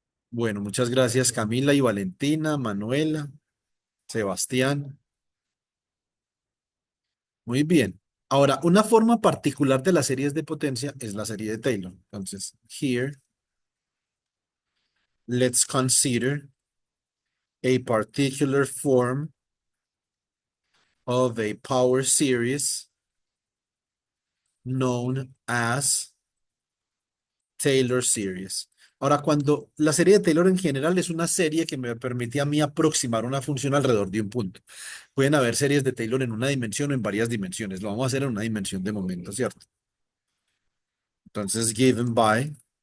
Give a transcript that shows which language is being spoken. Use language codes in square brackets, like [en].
[es] Bueno, muchas gracias Camila y Valentina, Manuela, Sebastián. Muy bien. Ahora, una forma particular de las series de potencia es la serie de Taylor. Entonces, [en] here, let's consider a particular form of a power series known as Taylor series. [es] Ahora, cuando la serie de Taylor en general es una serie que me permite a mí aproximar una función alrededor de un punto. Pueden haber series de Taylor en una dimensión o en varias dimensiones. Lo vamos a hacer en una dimensión de momento, ¿cierto? Entonces, [en] given by.